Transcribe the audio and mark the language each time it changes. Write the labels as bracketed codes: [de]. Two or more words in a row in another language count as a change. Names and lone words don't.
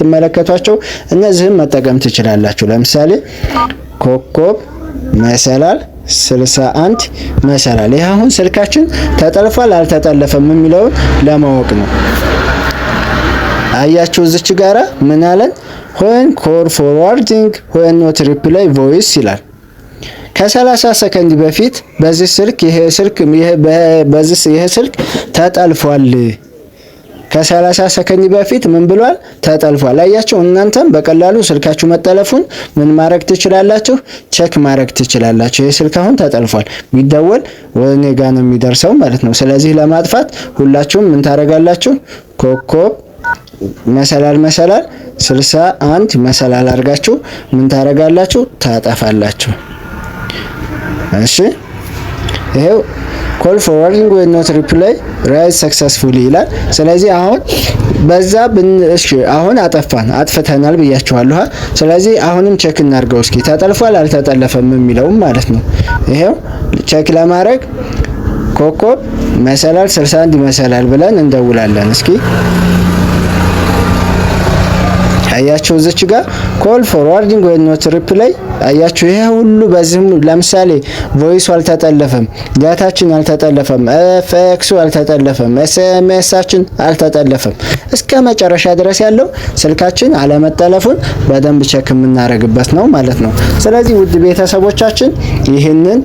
[am] እንደምትመለከቷቸው እነዚህን መጠቀም ትችላላችሁ። ለምሳሌ ኮከብ መሰላል 61 መሰላል። ይሄ አሁን ስልካችን ተጠልፏል አልተጠለፈም የሚለውን ለማወቅ ነው። አያችሁ እዚች ጋራ ምን አለን? [en] when call forwarding when not reply voice [am] ይላል። ከ30 ሰከንድ በፊት በዚህ ስልክ ይሄ ስልክ ተጠልፏል። ከ30 ሰከንድ በፊት ምን ብሏል? ተጠልፏል። አያችሁ እናንተም በቀላሉ ስልካችሁ መጠለፉን ምን ማድረግ ትችላላችሁ? ቼክ ማድረግ ትችላላችሁ። ይሄ ስልክ አሁን ተጠልፏል ቢደወል ወኔ ጋር ነው የሚደርሰው ማለት ነው። ስለዚህ ለማጥፋት ሁላችሁም ምን ታረጋላችሁ? ኮከብ መሰላል 61 መሰላል አድርጋችሁ ምን ታረጋላችሁ? ታጠፋላችሁ። እሺ ይሄው [en] call forwarding when not reply write successfully [am] ይላል። ስለዚህ አሁን በዛ እሺ አሁን አጥፍተናል ብያችኋለሁ። ስለዚህ አሁንም ቼክ እናድርገው እስኪ ተጠልፏል አልተጠለፈም የሚለውም ማለት ነው። ይሄው ቼክ ለማድረግ ኮከብ መሰላል 61 መሰላል ብለን እንደውላለን። እስኪ አያችሁ እዚች ጋር [en] call forwarding when not reply [am] አያችሁ ይሄ ሁሉ በዚህም ለምሳሌ ቮይሱ አልተጠለፈም፣ ዳታችን አልተጠለፈም፣ ኤፍኤክሱ አልተጠለፈም፣ ኤስኤምኤሳችን አልተጠለፈም እስከ መጨረሻ ድረስ ያለው ስልካችን አለመጠለፉን በደንብ ቼክ የምናደርግበት ነው ማለት ነው። ስለዚህ ውድ ቤተሰቦቻችን ይህንን